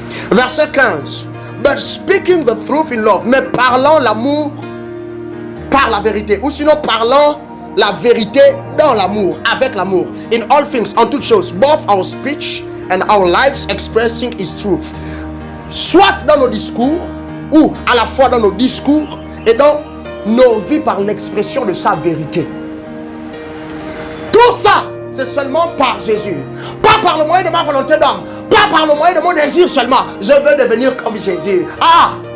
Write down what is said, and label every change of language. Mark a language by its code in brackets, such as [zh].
[fr] Verset 15. [en] But speaking the truth in love, [fr] mais parlant l'amour par la vérité, ou sinon parlant la vérité dans l'amour, avec l'amour. [en] In all things, [fr] en toutes choses, [en] both our speech and our lives expressing his truth. [fr] Soit dans nos discours, ou à la fois dans nos discours et dans nos vies par l'expression de sa vérité. Tout ça, c'est seulement par Jésus. Pas par le moyen de ma volonté d'homme. Pas par le moyen de mon désir seulement. Je veux devenir comme Jésus. Ah!